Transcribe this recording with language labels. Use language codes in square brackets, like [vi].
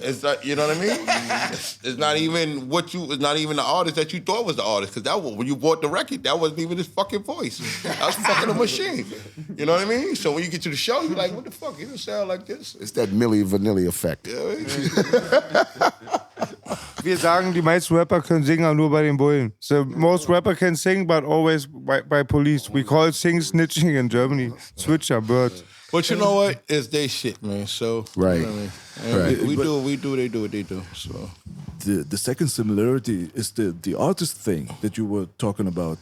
[en] It's not, you know what I mean? It's not even it's not even the artist that you thought was the artist. Because when you bought the record, that wasn't even his fucking voice. That was fucking a machine. You know what I mean? So when you get to the show, you're like, what the fuck? He don't sound like this. It's that Milli Vanilli effect. [de] Wir sagen, die meisten Rapper können singen, aber nur bei den Bullen. [en] So most rapper can sing, but always by police. We call it sing snitching in Germany. Switcher, birds. But you know what? It's their shit, man. So right, you know what I mean? right. We do what we do. They do what they do. So the second similarity is the artist thing that you were talking about.